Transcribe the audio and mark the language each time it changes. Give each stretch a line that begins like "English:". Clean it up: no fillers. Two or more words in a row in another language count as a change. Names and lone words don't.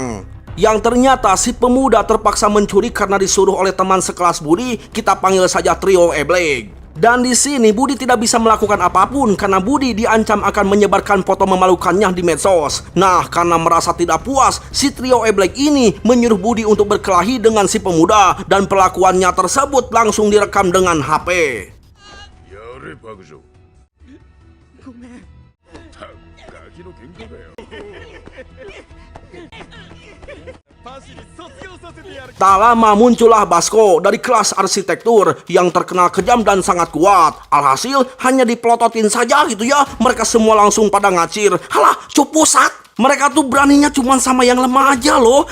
Indonesian: Yang ternyata si pemuda terpaksa mencuri karena disuruh oleh teman sekelas Budi, kita panggil saja trio Eblek. Dan di sini Budi tidak bisa melakukan apapun karena Budi diancam akan menyebarkan foto memalukannya di medsos. Nah, karena merasa tidak puas, si trio Eblek ini menyuruh Budi untuk berkelahi dengan si pemuda dan perlakuannya tersebut langsung direkam dengan HP.
Japanese: やれ白状。ごめん。たガキの喧嘩だよ。
Indonesian: Tak lama muncullah Basko dari kelas arsitektur yang terkenal kejam dan sangat kuat. Alhasil hanya dipelototin saja gitu ya, mereka semua langsung pada ngacir. Halah, cupu sat. Mereka tuh beraninya cuma sama yang lemah aja loh.